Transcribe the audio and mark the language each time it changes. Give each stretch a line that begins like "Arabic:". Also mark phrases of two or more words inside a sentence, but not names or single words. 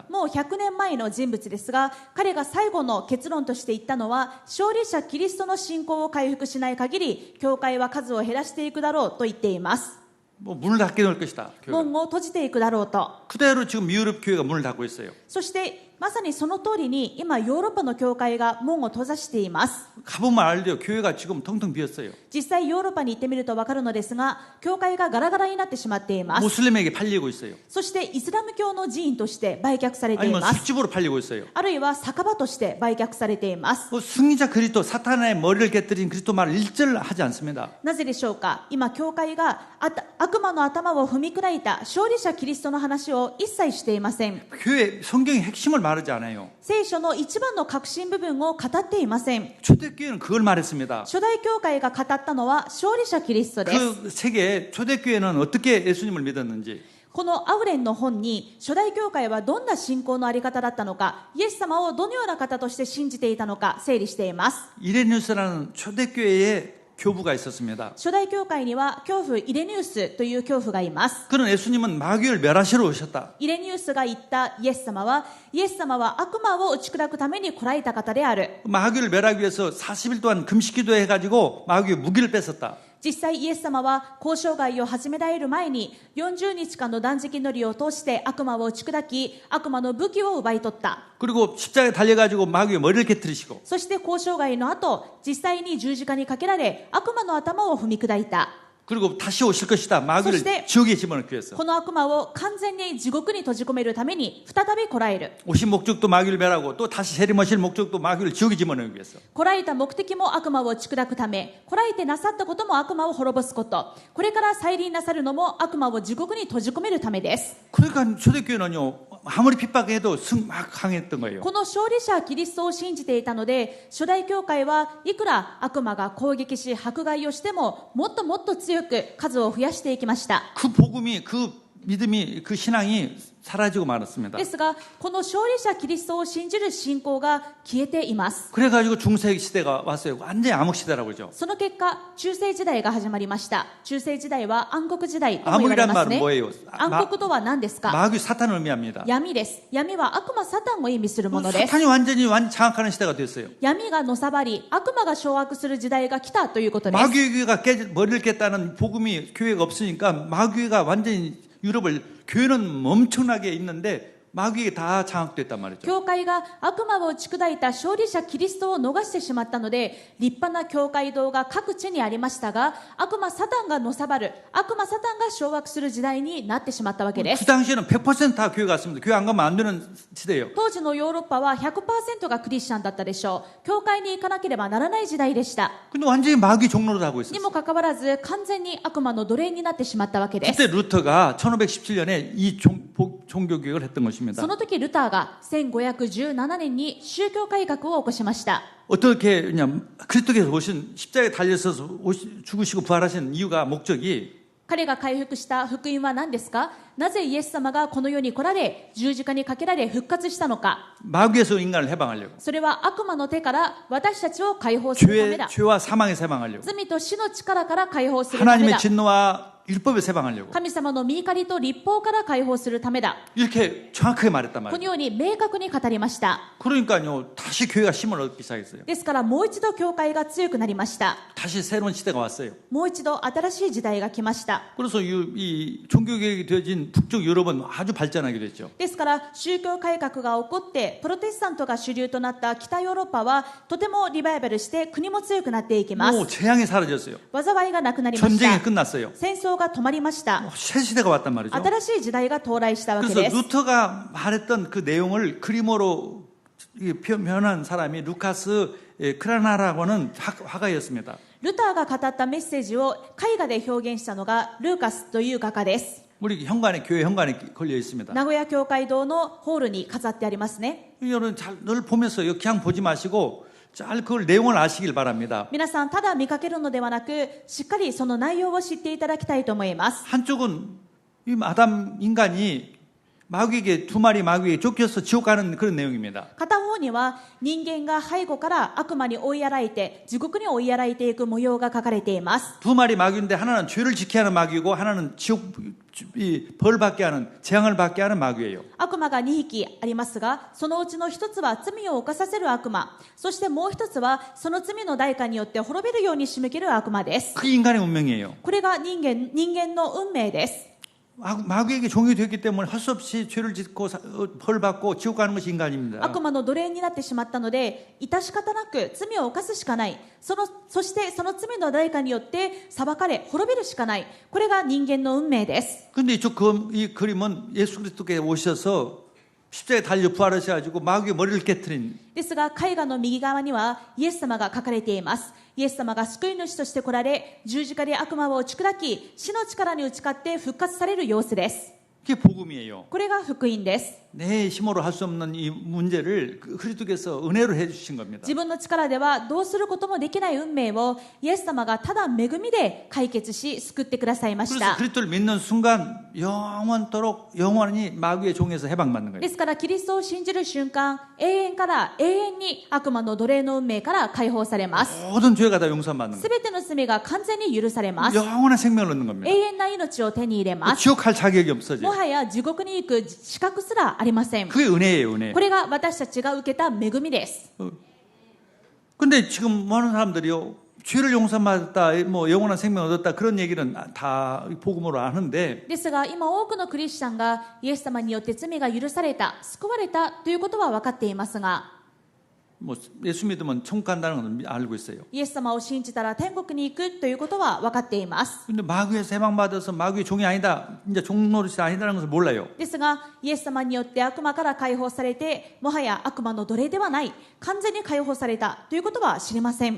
Japanese: もう100年前の人物ですが、彼が最後の結論として言ったのは、勝利者キリストの信仰を回復しない限り教会は数を減らしていくだろうと言っています。
Korean: 뭐 문을 닫게 될 것이다. 교회가.
Japanese: 門を閉じていくだろうと。
Korean: 그대로 지금 유럽 교회가 문을 닫고 있어요.
Japanese: そしてまさにその通りに今ヨーロッパの教会が門を閉ざしています。
Korean: 가보면 알죠. 교회가 지금 텅텅 비었어요.
Japanese: 実際ヨーロッパに行ってみると分かるのですが、教会がガラガラになってしまっています。
Korean: 모슬림에게 팔리고 있어요.
Japanese: そしてイスラム教の寺院として売却されてい
Korean: 아니면
Japanese: ます。
Korean: 술집으로 팔리고 있어요.
Japanese: あるいは酒場として売却されています。
Korean: 승리자 그리스도, 사탄의 머리를 깨뜨린 그리스도 말을 일절하지 않습니다.
Japanese: なぜでしょうか。今教会が悪魔の頭を踏み砕いた勝利者キリストの話を一切していません。
Korean: 교회 성경의 핵심을 말하지 않아요.
Japanese: 聖書の一番の核心部分を語っていません。
Korean: 초대교회는 그걸 말했습니다.
Japanese: 初代教会が語ったのは勝利者キリストです。
Korean: 그 책에 초대교회는 어떻게 예수님을 믿었는지,
Japanese: このアウレンの本に初代教会はどんな信仰のあり方だったのか、イエス様をどのような方として信じていたのか整理しています。
Korean: 이레니우스라는 초대교회의 교부가 있었습니다.
Japanese: 初代教会には教父イレニウスという教父がいます。
Korean: 그는 예수님은 마귀를 멸하시러 오셨다.
Japanese: イレニウスが言ったイエス様は悪魔を打ち砕くために来られた方である。
Korean: 마귀를 멸하기 위해서 40일 동안 금식 기도해가지고 마귀의 무기를 뺐었다.
Japanese: 実際イエス様は交渉外を始められる前に40日間の断食祈りを通して悪魔を打ち砕き、悪魔の武器を奪い取った。
Korean: 그리고 십자가에 달려가지고 마귀의 머리를 깨뜨리시고,
Japanese: そして交渉外の後、実際に十字架にかけられ悪魔の頭を踏み砕いた。
Korean: 그리고 다시 오실 것이다. 마귀를 소시대- 지옥에 집어넣기 위해서.
Japanese: この悪魔を完全に地獄に閉じ込めるために再び来られる。
Korean: 오신 목적도 마귀를 멸하고 또 다시 재림하실 목적도 마귀를 지옥에 집어넣기 위해서.
Japanese: 来られた目的も悪魔を打ち砕くため、来られてなさったことも悪魔を滅ぼすこと、これから再臨なさるのも悪魔を地獄に閉じ込めるためです。
Korean: 그러니까 초대교회는요, 아무리 핍박해도 막 강했던 거예요.
Japanese: この勝利者キリストを信じていたので、初代教会はいくら悪魔が攻撃し迫害をしてももっともっと強く数を増やしていきました。
Korean: 그 복음이, 그 믿음이, 그 신앙이 사라지고 말았습니다.
Japanese: ですが、この勝利者キリストを信じる信仰が消えています。
Korean: 그래가지고 중세기 시대가 왔어요. 완전히 암흑 시대라고 그러죠.
Japanese: その結果、中世時代が始まりました。中世時代は暗黒時代とも言われ
Korean: 암흑이란
Japanese: ます
Korean: 말은
Japanese: ね。
Korean: 뭐예요?
Japanese: 暗黒とは何ですか？
Korean: 마귀 사탄을 의미합니다.
Japanese: 闇です。闇は悪魔サタンを意味するものです。
Korean: 사탄이 완전히 장악하는 시대가 됐어요.
Japanese: 闇がのさばり、悪魔が掌握する時代が来たということです。
Korean: 마귀가 머리를 깼다는 복음이 교회가 없으니까 마귀가 완전히 유럽을 교회는 엄청나게 있는데 마귀에게 다 장악됐단 말이죠.
Japanese: 教会が悪魔を打ち砕いた勝利者キリストを逃してしまったので、立派な教会堂が各地にありましたが、悪魔サタンがのさばる、悪魔サタンが掌握する時代になってしまったわけで
Korean: 그
Japanese: す。
Korean: 당시에는 100% 다 교회 갔습니다. 교회 안 가면 안 되는 시대예요.
Japanese: 当時のヨーロッパは 100% がクリスチャンだったでしょう。教会に行かなければならない時代でした。
Korean: 근데 완전히 마귀 종로를 하고
Japanese: に
Korean: 있었어요.
Japanese: もかかわらず、完全に悪魔の奴隷になってしまったわけです。
Korean: 그때 루터가 1517년에 이 종교 개혁을 했던 것입니다.
Japanese: その時ルターが1517年に宗教改革を起こしました。
Korean: 어떻게 그냥 그리스도께서 오신 십자가에 달려서 죽으시고 부활하신 이유가 목적이
Japanese: 彼が回復した福音は何ですか？なぜイエス様がこの世に来られ、十字架にかけられ復活したのか？
Korean: 마귀에서 인간을 해방하려고
Japanese: それは悪魔の手から私たちを解放するためだ。
Korean: 죄와 사망에서 해방하려고
Japanese: 罪と死の力から解放するため
Korean: 하나님의
Japanese: だ。
Korean: 진노와 율법에서 해방하려고
Japanese: 神様の御怒りと律法から解放するためだ。
Korean: 이렇게 정확하게 말했단
Japanese: この
Korean: 말이에요.
Japanese: ように明確に語りました。
Korean: 그러니까요 다시 교회가 힘을 얻기 시작했어요.
Japanese: ですからもう一度教会が強くなりました。
Korean: 다시 새로운 시대가 왔어요.
Japanese: もう一度新しい時代が来ました。
Korean: 그래서 이 종교개혁이 되어진 북쪽 유럽은 아주 발전하게 됐죠.
Japanese: ですから宗教改革が起こってプロテスタントが主流となった北ヨーロッパはとてもリバイバルして国も強くなっていきま
Korean: 뭐
Japanese: す。
Korean: 재앙이 사라졌어요.
Japanese: 災いがなくなりまし
Korean: 전쟁이
Japanese: た。
Korean: 끝났어요.
Japanese: 戦争が止まりました。
Korean: 새 시대가 왔단 말이죠.
Japanese: 新しい時代が到来したわけ
Korean: 그래서
Japanese: です。
Korean: 루터가 말했던 그 내용을 그림으로 표현한 사람이 루카스 크라나라고는 화가였습니다.
Japanese: ルターが語ったメッセージを絵画で表現したのがルーカスという画家です。
Korean: 우리 현관에 교회 현관에 걸려 있습니다.
Japanese: 名古屋教会堂のホールに飾ってありますね。
Korean: 여러분 늘 보면서 그냥 보지 마시고 잘 그걸 내용을 아시길 바랍니다.
Japanese: 皆さんただ見かけるのではなくしっかりその内容を知っていただきたいと思います。
Korean: 한쪽은 이 아담 인간이 마귀에게 두 마리 마귀에게 쫓겨서 지옥 가는 그런 내용입니다.
Japanese: 片方には人間が背後から悪魔に追いやられて地獄に追いやられていく模様が書かれています。
Korean: 두 마리 마귀인데 하나는 죄를 지게 하는 마귀고 하나는 지옥 벌 받게 하는 재앙을 받게 하는 마귀예요.
Japanese: 悪魔が2匹ありますが、そのうちの一つは罪を犯させる悪魔、そしてもう一つはその罪の代価によって滅びるように仕向ける悪魔です。
Korean: 그게 인간의 운명이에요.
Japanese: これが人間の運命です。
Korean: 마귀에게 종이 되기 때문에 할 수 없이 죄를 짓고 벌 받고 지옥 가는 것이 인간입니다.
Japanese: 悪魔の奴隷になってしまったので、致し方なく罪を犯すしかない。そしてその罪の代価によって裁かれ滅びるしかない。これが人間の運命です。
Korean: 근데 이 그림은 예수 그리스도께 오셔서 십자가에 달려 부활하셔가지고 마귀의 머리를 깨트린
Japanese: ですが絵画の右側にはイエス様が書かれています。イエス様が救い主として来られ、十字架で悪魔を打ち砕き、死の力に打ち勝って復活される様子です。
Korean: 그게 복음이에요.
Japanese: これが福音です。
Korean: 내 힘으로 할 수 없는 이 문제를 그리스도께서 은혜로 해주신 겁니다.
Japanese: 自分の力ではどうすることもできない運命をイエス様がただ恵みで解決し救ってくださいまし
Korean: 그래서
Japanese: た。
Korean: 그리스도를 믿는 순간 영원토록 영원히 마귀의 종에서 해방받는 거예요.
Japanese: ですからキリストを信じる瞬間、永遠から永遠に悪魔の奴隷の運命から解放されます。
Korean: 모든 죄가 다 용서받는
Japanese: す
Korean: 거예요.
Japanese: べての罪が完全に許されます。
Korean: 영원한 생명을 얻는 겁니다.
Japanese: 永遠な命を手に入れます。
Korean: 지옥 갈 자격이
Japanese: も
Korean: 없어져요.
Japanese: はや地獄に行く資格すらありません。
Korean: 그게 은혜예요, 은혜.
Japanese: これが私たちが受けた恵みです。
Korean: 근데 지금 많은 사람들이요, 죄를 용서받았다, 뭐 영원한 생명을 얻었다 그런 얘기는 다 복음으로 아는데
Japanese: ですが今多くのクリスチャンがイエス様によって罪が許された、救われたということは分かっていますが、
Korean: 뭐 예수 믿으면 천국 간다는 건 알고 있어요.
Japanese: イエス様を信じたら天国に行くということは分かっています。
Korean: 근데 마귀에서 해방받아서 마귀의 종이 아니다, 이제 종노릇이 아니다는 것을 몰라요.
Japanese: ですがイエス様によって悪魔から解放されて、もはや悪魔の奴隷ではない、完全に解放されたということは知りません。